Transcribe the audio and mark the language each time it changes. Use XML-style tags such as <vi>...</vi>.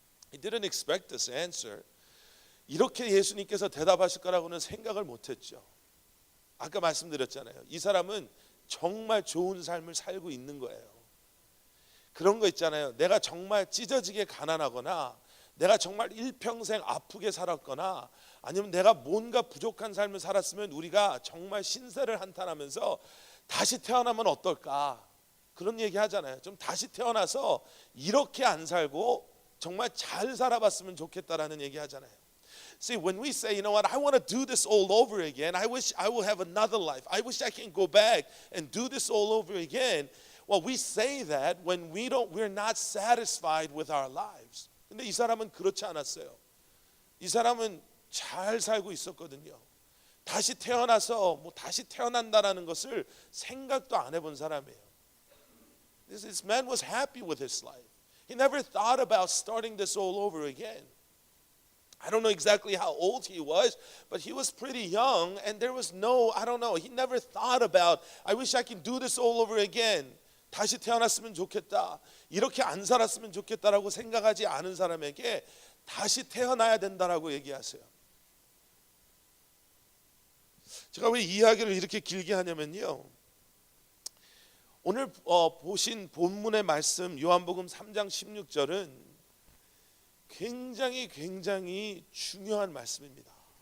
<en>He didn't expect this answer.</en> <ko>이렇게 예수님께서 대답하실 거라고는 생각을 못했죠. 아까 말씀드렸잖아요. 이 사람은 정말 좋은 삶을 살고 있는 거예요. 그런 거 있잖아요. 내가 정말 찢어지게 가난하거나 내가 정말 일평생 아프게 살았거나 아니면 내가 뭔가 부족한 삶을 살았으면 우리가 정말 신세를 한탄하면서 다시 태어나면 어떨까? 그런 얘기 하잖아요. 좀 다시 태어나서 이렇게 안 살고 정말 잘 살아봤으면 좋겠다라는 얘기 하잖아요.</ko> <en>See, when we say, you know what, I want to do this all over again. I wish I will have another life. I wish I can go back and do this all over again. Well, we say that when we're not satisfied with our lives.</en> <ko>근데 이 사람은 그렇지 않았어요. 이 사람은 잘 살고 있었거든요. 다시 태어나서 다시 태어난다라는 것을 생각도 안 해본 사람이에요.</ko> <en>This man was happy with his life. He never thought about starting this all over again. I don't know exactly how old he was, but he was pretty young, and there was no, I don't know, he never thought about, I wish I can do this all over again.</en> <ko>다시 태어났으면 좋겠다. 이렇게 안 살았으면 좋겠다라고 생각하지 않은 사람에게 다시 태어나야 된다라고 얘기하세요. 제가 왜 이야기를 이렇게 길게 하냐면요, 오늘 보신 본문의 말씀 요한복음 3장 16절은 굉장히 중요한 말씀입니다.</ko>